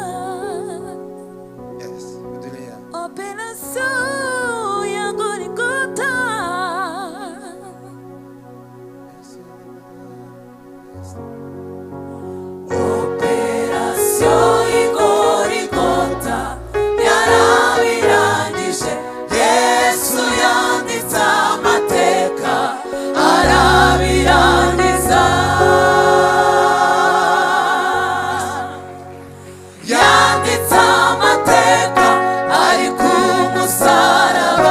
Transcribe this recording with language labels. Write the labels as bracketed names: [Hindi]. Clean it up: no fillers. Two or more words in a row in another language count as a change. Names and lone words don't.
[Swahili] Yes, endelea. [Kinyarwanda] Operación ya Golgotha. Operación y Golgotha yarabirangije. Yesu yanditse amateka arabirangiza. Yanditse amateka ari ku musaraba.